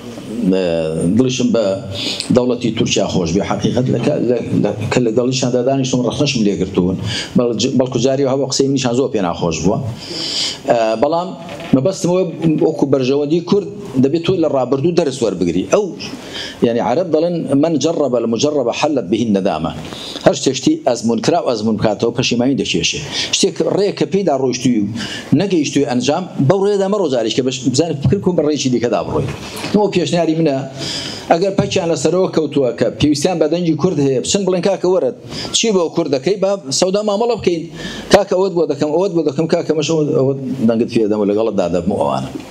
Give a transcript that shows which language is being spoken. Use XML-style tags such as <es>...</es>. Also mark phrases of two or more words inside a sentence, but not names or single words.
<ckb>دڵشم بە دەوڵەتی تورکیا خۆش بێ حقیقەت کە لە دڵیشان دادانیشتم ڕەخنەشم لێگرتوون بەڵکو جاری هەوە قسەی منیشان زۆر پێ ناخۆش بووە بەڵام مەبەستمەوە وەکو بەرژەوەندی کورد دەبێت تۆ لە ڕابردوو دەرس وەربگری ئەو يعني عرب دڵن</ckb> <ar>من جرب المجرب حلت به الندامة</ar> <ckb>هەر شتێشتی ئەزمون کرا و ئەزمون بکاتەوە پەشیمانی دەکێشێ شتێک ڕێکە پێیدا ڕۆیشتووی و نەگەیشتووی ئەنجام بەو ڕێدا مەڕۆ جارێک کە بزانێت فکر کۆم بە ڕێکی دیکەدا بڕۆی نەوە پێشنیاری منە ئەگەر پەکیان لەسەرەوە کەوتووە کە پێویستیان بە دەنگی کورد هەیە بچن بڵێن کاکە وەرە چی بۆ کورد دەکەی با سەودا مامەڵە بکەین کاکە ئەوت بۆ دەکەم ئەوت بۆ دەکەم کاکە مەش ئەوت دەنگت پێدەم و لەگەڵتدا دەبم ئەوانە</ckb>